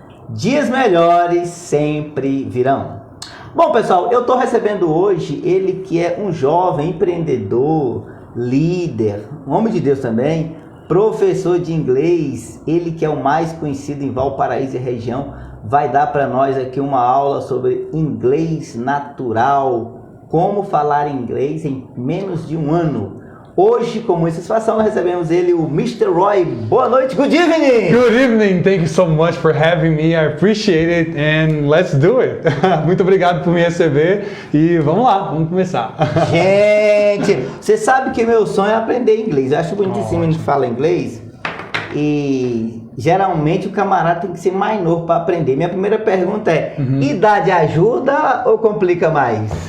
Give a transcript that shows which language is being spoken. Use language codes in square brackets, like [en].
[pt] Dias melhores sempre virão. Bom, pessoal, eu estou recebendo hoje ele que é um jovem empreendedor, líder, um homem de Deus também, professor de inglês, ele que é o mais conhecido em Valparaíso e região, vai dar para nós aqui uma aula sobre inglês natural, como falar inglês em menos de um ano. Hoje, com muita satisfação, nós recebemos ele, o Mr. Roy. Boa noite, [en] good evening! Good evening, thank you so much for having me, I appreciate it and let's do it! [pt] Muito obrigado por me receber e vamos lá, vamos começar. Gente, você sabe que meu sonho é aprender inglês, eu acho bonitíssimo a gente fala inglês e geralmente o camarada tem que ser mais novo para aprender. Minha primeira pergunta é, idade ajuda ou complica mais?